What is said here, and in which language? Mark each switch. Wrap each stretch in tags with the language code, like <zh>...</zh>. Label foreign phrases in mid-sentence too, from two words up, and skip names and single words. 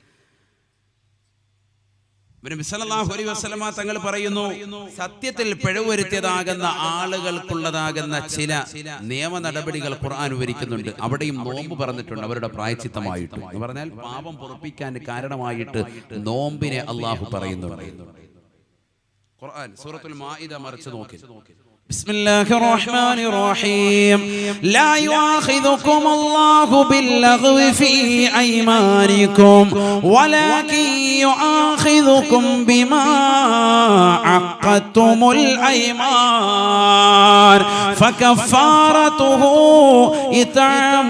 <ml>നബി</ml> <ar>صلى الله عليه وسلم</ar> <ml>തങ്ങൾ പറയുന്നു, സത്യത്തിൽ പിഴവ് വരുത്തിയതാകുന്ന ആളുകൾക്കുള്ളതാകുന്ന ചില നിയമ നടപടികൾ ഖുർആൻ വിവരിക്കുന്നുണ്ട്. അവിടെയും നോമ്പ് പറഞ്ഞിട്ടുണ്ട്, അവരുടെ പ്രായശ്ചിത്തമായിട്ട്. എന്ന് പറഞ്ഞാൽ പാപം പൊറുപ്പിക്കാൻ കാരണമായിട്ട് നോമ്പിനെ അള്ളാഹു പറയുന്നുണ്ട്. ഖുർആൻ സൂറത്തുൽ മാഇദ മറിച്ച് നോക്കി.</ml> <ar>بسم الله الرحمن الرحيم لا يؤاخذكم الله باللغو في أيمانكم ولكن يؤاخذكم بما عقدتم عقدتم الأيمان فكفارته إطعام</ar>